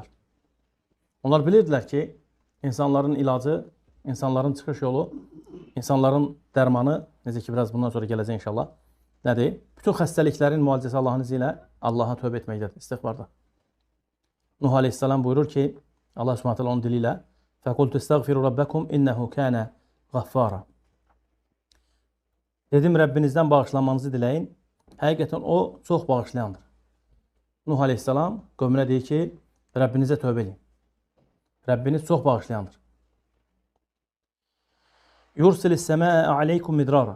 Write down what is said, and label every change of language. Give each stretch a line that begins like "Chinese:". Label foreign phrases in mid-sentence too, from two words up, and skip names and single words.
Azerbaijani: Onlar bilirdilər ki, insanların ilacı, insanların çıxış yolu, insanların dərmanı, necə ki, biraz bundan sonra gələcək inşallah, nədir? Bütün xəstəliklərin müalicəsi Allahın izi ilə Allaha tövbə etməkdədir, istiğfarda. Nuh aleyhisselam buyurur ki, Allah subhanahu teala onun dili ilə
Arabic: فَقُلْتُ اسْتَغْفِرُوا رَبَّكُمْ إِنَّهُ كَانَ غَفَّارًا.
Azerbaijani: Dedim, Rəbbinizdən bağışlanmanızı diləyin. Həqiqətən o çox bağışlayandır. Nuh aleyhisselam qövmünə deyir ki, Rəbbinizə tövbə edin. Rəbbiniz çox bağışlayandır.
Arabic: يرسل السماء عليكم مدرارا.